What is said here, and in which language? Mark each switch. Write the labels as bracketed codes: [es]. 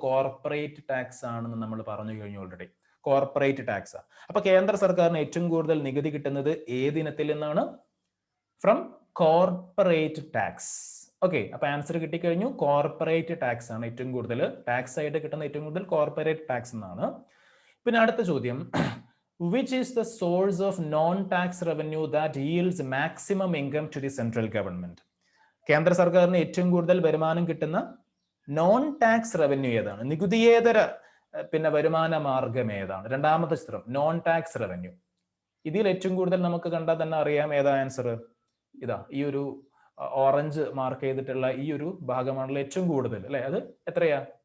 [ml] Corporate tax ആണെന്ന് നമ്മൾ പറഞ്ഞു കഴിഞ്ഞു ഓൾറെഡി. Corporate tax. അപ്പൊ കേന്ദ്ര സർക്കാരിന് ഏറ്റവും കൂടുതൽ നികുതി കിട്ടുന്നത് ഏതിനത്തിൽ നിന്നാണ്? [en] From corporate tax. [ml] ഓക്കെ, അപ്പൊ ആൻസർ കിട്ടിക്കഴിഞ്ഞു. കോർപ്പറേറ്റ് ടാക്സ് ആണ് ഏറ്റവും കൂടുതൽ ടാക്സ് ആയിട്ട് കിട്ടുന്ന ഏറ്റവും കൂടുതൽ കോർപ്പറേറ്റ് ടാക്സ് എന്നാണ്. പിന്നെ അടുത്ത ചോദ്യം, [en] which is the source of non-tax revenue that yields maximum income to the central government? [ml] കേന്ദ്ര സർക്കാരിന് ഏറ്റവും കൂടുതൽ വരുമാനം കിട്ടുന്ന നോൺ ടാക്സ് റവന്യൂ ഏതാണ്? നികുതിയേതര പിന്നെ വരുമാന മാർഗം ഏതാണ്? രണ്ടാമത്തെ ചിത്രം നോൺ ടാക്സ് റവന്യൂ. ഇതിൽ ഏറ്റവും കൂടുതൽ നമുക്ക് കണ്ടാൽ തന്നെ അറിയാം ഏതാ ആൻസർ. ഇതാ ഈ ഒരു ഓറഞ്ച് മാർക്ക് ചെയ്തിട്ടുള്ള ഈ ഒരു ഭാഗമാണല്ലോ ഏറ്റവും കൂടുതൽ അല്ലെ. അത് എത്രയാ?